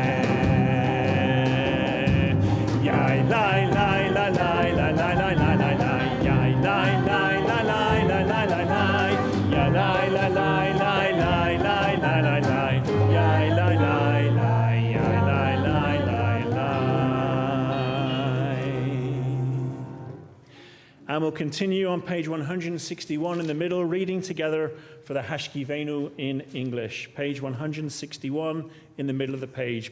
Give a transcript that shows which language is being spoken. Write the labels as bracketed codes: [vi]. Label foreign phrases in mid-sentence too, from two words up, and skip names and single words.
[en] Yai lai lai lai lai lai lai lai lai lai lai, yai lai lai lai lai lai lai lai lai, yai lai lai lai lai lai lai lai lai lai, yai lai lai lai. And we'll continue on page 161 in the middle, reading together for the Hashkivenu in English. Page 161 in the middle of the page.